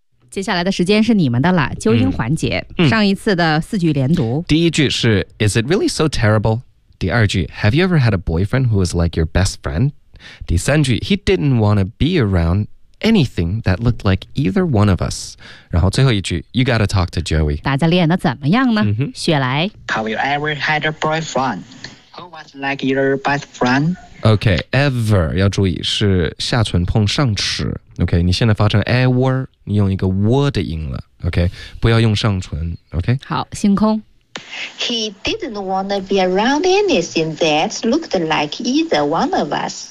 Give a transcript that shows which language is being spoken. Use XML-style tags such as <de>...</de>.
<zh>接下来的时间是你们的了纠音环节、上一次的四句连读第一句是</zh> <en>Is it really so terrible?</en> <zh>第二句</zh> <en>Have you ever had a boyfriend who was like your best friend?</en> <zh>第三句</zh> <en>He didn't want to be around anything that looked like either one of us</en> <zh>然后最后一句</zh> <en>You gotta talk to Joey</en> <zh>大家练得怎么样呢、雪莱</zh> <en>Have you ever had a boyfriend who was like your best friend?</en> <zh>OK ever 要注意是下唇碰上齿 OK 你现在发成 ever你用一个窝的音了 ，OK， 不要用上唇 ，OK。好，星空。</zh> <en>He didn't want to be around anything that looked like either one of us.</en>